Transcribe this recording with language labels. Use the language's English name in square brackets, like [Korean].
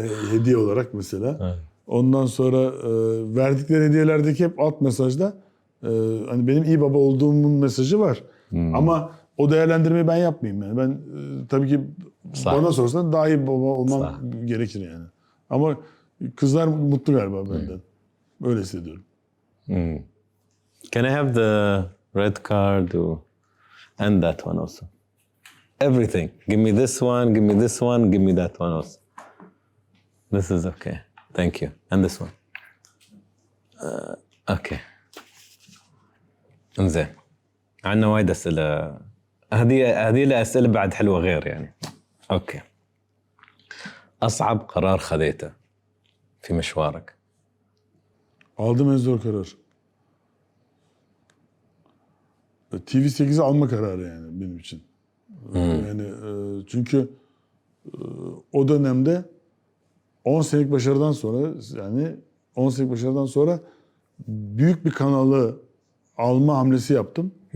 [Turkish] Hediye olarak mesela. Ondan sonra verdikleri hediyelerdeki hep alt mesajda hani benim iyi baba olduğumun mesajı var. Ama o değerlendirmeyi ben yapmayayım yani. Ben tabii ki bana sorsan daha iyi baba olmam gerekir yani. Ama kızlar mutlu galiba benden. Öyle hissediyorum. [English] Can I have the red card and that one also? Everything. Give me this one, give me this one, give me that one also. This is okay. Thank you. And this one. [Arabic] Okay. انزين. عندنا وايد أسئلة. هذه لها أسئلة بعد حلوة غير يعني. اوكي. أصعب قرار خذيته في مشوارك. [Turkish] Aldığım en zor karar. TV8'i alma kararı yani benim için. Yani çünkü o dönemde 10 senelik başarıdan sonra yani 10 senelik başarıdan sonra büyük bir kanalı alma hamlesi yaptım.